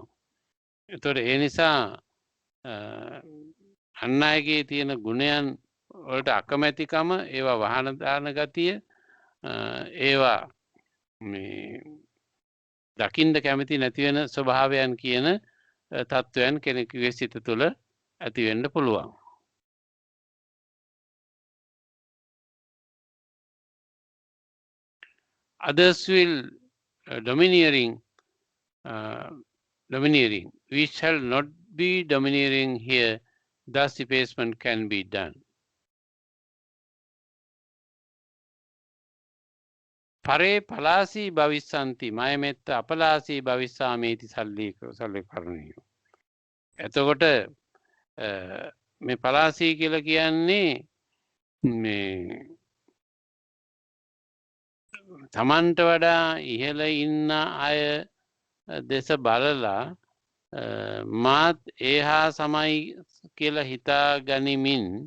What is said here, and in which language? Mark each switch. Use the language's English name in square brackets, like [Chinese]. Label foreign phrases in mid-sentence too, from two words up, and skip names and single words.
[Sinhala] ඒතකොට ඒ නිසා අන් අයගේ තියෙන ගුණයන් වලට අකමැතිකම ඒවා වහන දාන ගතිය ඒවා මේ දකින්න කැමති නැති වෙන ස්වභාවයන් කියන තත්වයන් කෙනෙකුගේ සිත තුළ ඇති වෙන්න පුළුවන්. [English] Others will domineering. We shall not be domineering here. Thus effacement can be done. [Pali] පරේ පලාසී භවිස්සන්ති මයමෙත්ත අපලාසී භවිස්සාමේති සල්ලේකරණියෝ. [Sinhala] එතකොට මේ පලාසී කියලා කියන්නේ මේ තමන්ට වඩා ඉහළ ඉන්න අය දෙස බලලා මාත් ඒහා සමයි කියලා හිතා ගනිමින්